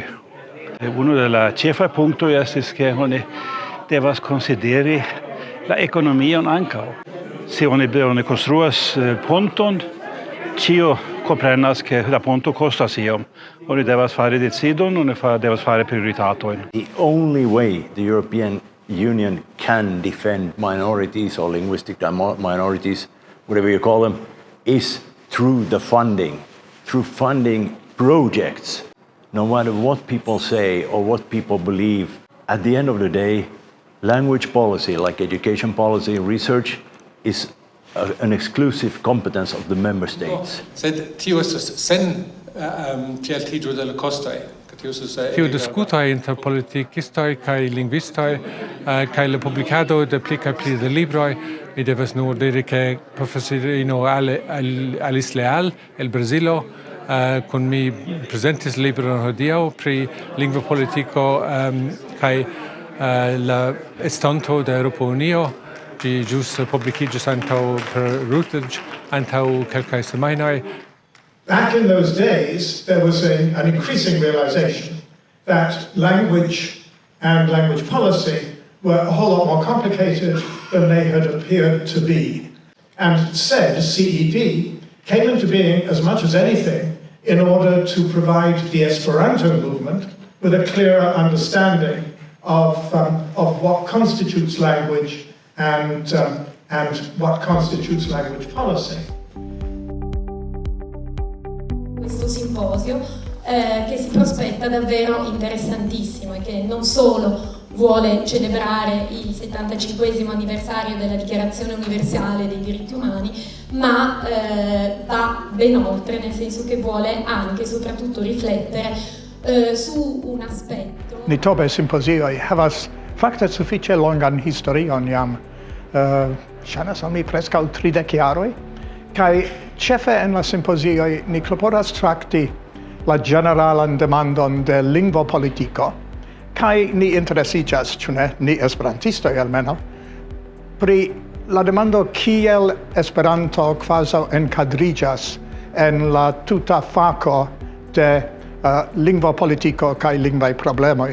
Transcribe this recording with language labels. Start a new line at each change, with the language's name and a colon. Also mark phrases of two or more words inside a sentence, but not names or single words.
Esperanto: Uno de la ĉefaj punktoj estis ke oni devas konsideri la ekonomion ankaŭ. Se oni konstruas ponton, ĉio komprenas ke la ponto kostas iom. Oni devas fari decidon, oni devas fari prioritatojn.
English: The only way the European Union can defend minorities or linguistic minorities, whatever you call them, is through funding projects. No matter what people say or what people believe, at the end of the day, language policy, like education policy, research, is an exclusive competence of the member states.
Esperanto: Tiu diskutoj inter politikistoj kaj lingvistoj kaj la publikado de pli kaj pli de libroj, mi devas nur diri ke profesorino Alice Leal el Brazilo kun mi prezentis libron hodiaŭ pri lingvo politiko kaj la estonto de Eŭropa Unio. Ĝi ĵus publikiĝis antaŭ per Routledge antaŭ kelkaj semajnoj.
English: Back in those days, there was an increasing realization that language and language policy were a whole lot more complicated than they had appeared to be. And said CEP came into being as much as anything in order to provide the Esperanto movement with a clearer understanding of what constitutes language and what constitutes language policy.
Italian: Questo simposio che si prospetta davvero interessantissimo e che non solo vuole celebrare il 75esimo anniversario della Dichiarazione Universale dei Diritti Umani, ma va ben oltre, nel senso che vuole anche e soprattutto riflettere su un aspetto.
Esperanto: Ni tobe simpozioj havas fakte sufiĉe longan historion jam. Ŝajnas al mi preskaŭ 30 jaroj. Kaj ĉefe en la simpozioj ni klopodas trakti la ĝeneralan demandon de lingvopolitiko. Kaj ni interesiĝas, ĉu ne, ni esperantistoj almenaŭ, pri la demando kiel Esperanto kvazaŭ enkadriĝas en la tuta fako de lingvopolitiko kaj lingvaj problemoj.